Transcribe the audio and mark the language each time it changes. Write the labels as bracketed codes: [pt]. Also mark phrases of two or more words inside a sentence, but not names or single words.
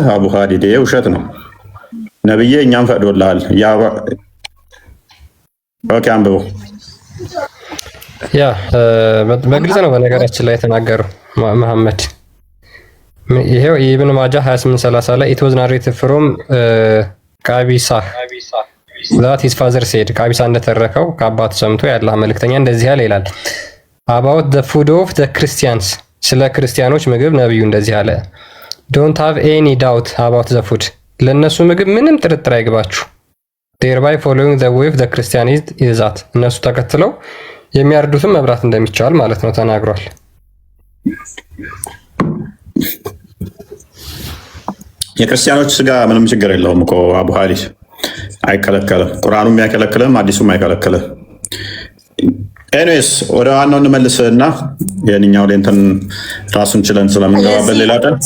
[am] አቡ ካሊድ ይሄ ውሸት ነው። ነብዬ እኛም ፈቅዶልሃል። ኦኬ አንብበው። ያ በግልጽ ነው በነገራችን ላይ የተናገረው መሐመድ። ይሄው ኢብኑ ማጃ 28:30 ላይ [en] it was narrated from [am] ካቢሳ [en] that his father said [am] ካቢሳ እንደተረከው ከአባቱ ሰምቶ የአላህ መልእክተኛ እንደዚህ ያለ ይላል [en] about the food of the Christians [am] ስለ ክርስቲያኖች ምግብ ነብዩ እንደዚህ አለ [en] don't have any doubt about the food [am] ለነሱ ምግብ ምንም ጥርጥር አይግባችሁ [en] thereby following the way of the Christianity is that [am] እነሱ ተከትለው የሚያርዱትን መብላት እንደሚቻል ማለት ነው ተናግሯል። የክርስቲያኖች ስጋ ምንም ችግር የለውም እኮ አቡ ሀሊድ አይከለከልም። ቁርአኑም አይከለክልም፣ አዲሱም አይከለክልም። ኤኒዌይስ ወደ ዋናው እንመልስና የኛው ለእንትን ራሱን ችለን ስለምንገባበት ሌላ ቀን